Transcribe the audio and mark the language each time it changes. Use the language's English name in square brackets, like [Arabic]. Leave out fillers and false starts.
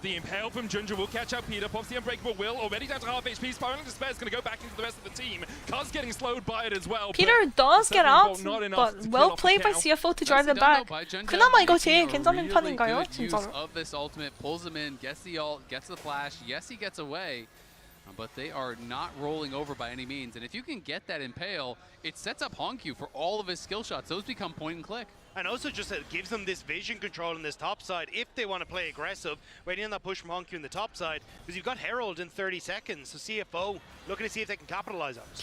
[English] The impale from Junja will catch up Peter. Pops the unbreakable will. Already down to half HP. Spiraling Despair is going to go back into the rest of the team. Cuz getting slowed by it as well. Peter does get out, but well played by CFO to drive them back. [Korean] 그나마 이거 제일 괜찮은 편인가요? 진짜로. [English] Of this ultimate, pulls him in, gets the ult, gets the flash. Yes, he gets away, but they are not rolling over by any means. And if you can get that impale, it sets up Hongq for all of his skill shots. Those become point and click. And also just gives them this vision control in this top side if they want to play aggressive, waiting on that push from Hongq in the top side, because you've got Herald in 30 seconds, so CFO looking to see if they can capitalize on it.